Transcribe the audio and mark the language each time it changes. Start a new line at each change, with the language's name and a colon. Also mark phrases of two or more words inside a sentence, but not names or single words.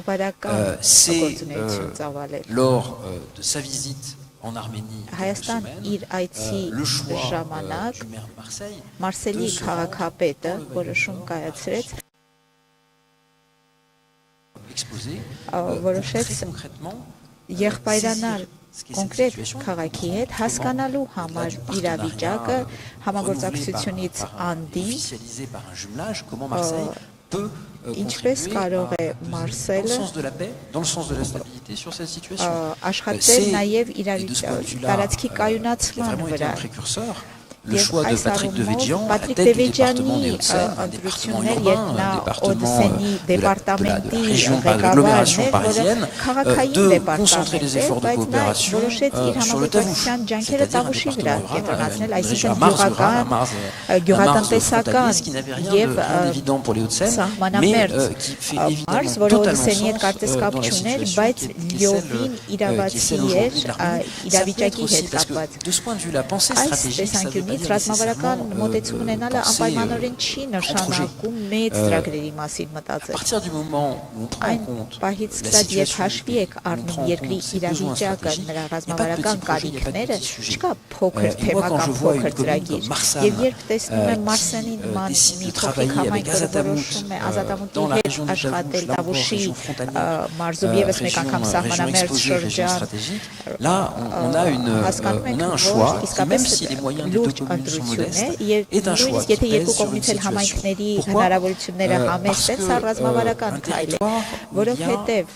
French: C'est lors de sa visite en Arménie le choix du maire de Marseille de se exposer très concrètement
Armenian: կոնկրետ քաղաքի հետ հասկանալու համար իրավիճակը համագործակցությունից անդին ինչպես կարող է Մարսելը աշխատել նաև տարածքի կայունացման վրա
French: le choix de Patrick Devedjian à la tête du département des Hauts-de-Seine, un département urbain, un département de la région de l'agglomération parisienne, de concentrer les efforts de coopération sur le Tavush, c'est-à-dire un département rural, une région à Mars rurale, à Mars frontalier, qui n'avait rien d'évident pour les Hauts-de-Seine, mais qui fait évidemment totalement sens dans la situation qui est celle aujourd'hui de l'Arménie. Ça peut être aussi, parce que de ce point de vue-là, penser stratégique, ça veut
Armenian: ռազմավարական մոտեցում ունենալը անպայմանորեն չի նշանակում մեծ ծրագրերի մասին մտածել։ Այն պահից սկսած երբ հաշվի եք առնում երկրի իրավիճակը, նրա ռազմավարական կարիքները, չկա փոքր թեմա կամ փոքր ծրագիր։ Եվ երբ տեսնում եմ Մարսենի նման մի փոքրիկ համայնք, որը որոշում է ազատամուտի հետ աշխատել Տավուշի մարզում ևս մեկ անգամ սահմանամերձ շրջան, հասկանում եք, որ իսկապես լուրջ ընտրություն է, նույնիսկ եթե երկու կողմից էլ համայնքների հնարավորությունները համեցեն, սա ռազմավարական քայլ է, որովհետև